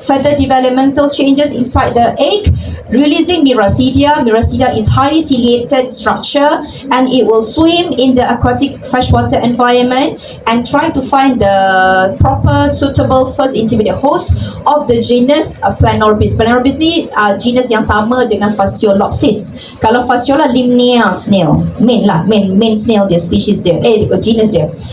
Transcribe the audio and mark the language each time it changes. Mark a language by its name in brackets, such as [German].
[English] Further developmental changes inside the egg, releasing Miracidia. Miracidia is highly ciliated structure and it will swim in the aquatic freshwater environment and try to find the proper suitable first intermediate host of the genus Planorbis. [Malay] Planorbis ni genus yang sama dengan Fasciolopsis. Kalau Fasciola limnea snail, main snail dia, species dia, genus dia.